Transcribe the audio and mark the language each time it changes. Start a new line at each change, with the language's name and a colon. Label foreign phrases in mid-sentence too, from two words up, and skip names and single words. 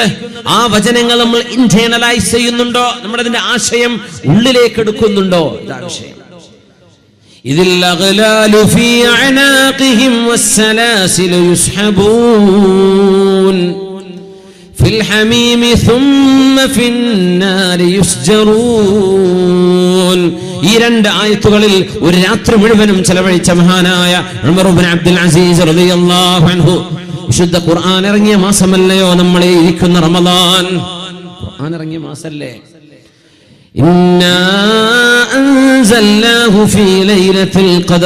Malayalam: ആ വചനങ്ങൾ നമ്മൾ ഇന്റേണലൈസ് ചെയ്യുന്നുണ്ടോ? നമ്മുടെ അതിന്റെ ആശയം ഉള്ളിലേക്ക് എടുക്കുന്നുണ്ടോ? ഇതാണ് വിഷയം. ഇതിൽ
Arabic: الأغلال في أعناقهم والسلاسل يسحبون في الحميم ثم في النار يسجرون.
Malayalam: ഈ രണ്ട് ആയത്തുകളിൽ ഒരു രാത്രി മുഴുവനും ചെലവഴിച്ച മഹാനായ ഉമർ ഇബ്നു അബ്ദുൽ അസീസ്
Arabic: رضي الله عنه.
Malayalam: വിശുദ്ധ ഖുർആൻ ഇറങ്ങിയ മാസമല്ലയോ നമ്മൾ ഇരിക്കുന്ന റമദാൻ? ഖുർആൻ ഇറങ്ങിയ മാസല്ലേ?
Arabic: إنا أنزلناه في ليلة القدر.